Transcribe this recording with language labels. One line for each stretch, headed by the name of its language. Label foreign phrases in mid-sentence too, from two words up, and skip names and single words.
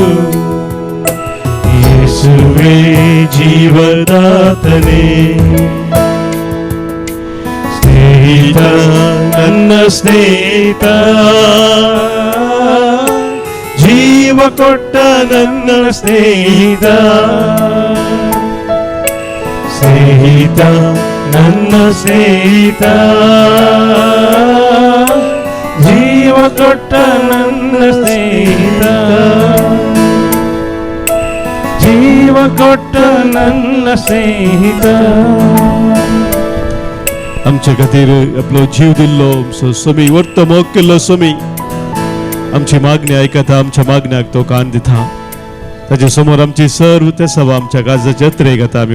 Kannada: ಯೇಸುವೇ ಜೀವದಾತನೇ ಸ್ನೇಹಿತ ನನ್ನ ಸ್ನೇಹಿತ ಜೀವ ಕೊಟ್ಟ ನನ್ನ ಸ್ನೇಹಿತ ಸ್ನೇಹಿತ ನನ್ನ ಸ್ನೇಹಿತ ಜೀವ ಕೊಟ್ಟ ನನ್ನ ಸ್ನೇಹಿತ ಜೀವ ಕೊಟ್ಟ ನನ್ನ ಸ್ನೇಹಿತ
Konkani: आमच्या खातीर आपलो जीव दिल्लो स्वामी वर्त मोग केल्लो स्वामी आमची मागणी आयकता आमच्या मागण्याक तो कान दिता ताचे समोर आमची सर्व ते सभा आमच्या काळजाच्या जत्रेक आता आमी